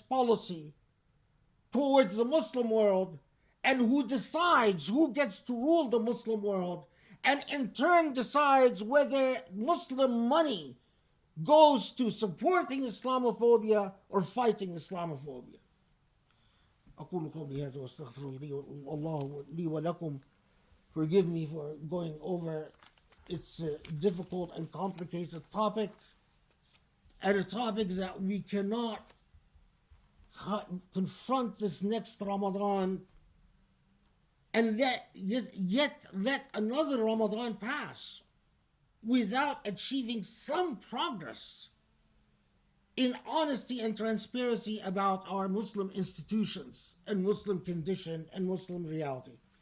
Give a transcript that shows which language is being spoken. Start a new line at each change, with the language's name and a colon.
English: policy towards the Muslim world and who decides who gets to rule the Muslim world and in turn decides whether Muslim money goes to supporting Islamophobia or fighting Islamophobia.
Arabic: أقول قولي هذا وأستغفر الله لي ولكم.
English: Forgive me for going over. It's a difficult and complicated topic, and a topic that we cannot confront this next Ramadan and yet let another Ramadan pass without achieving some progress in honesty and transparency about our Muslim institutions and Muslim condition and Muslim reality.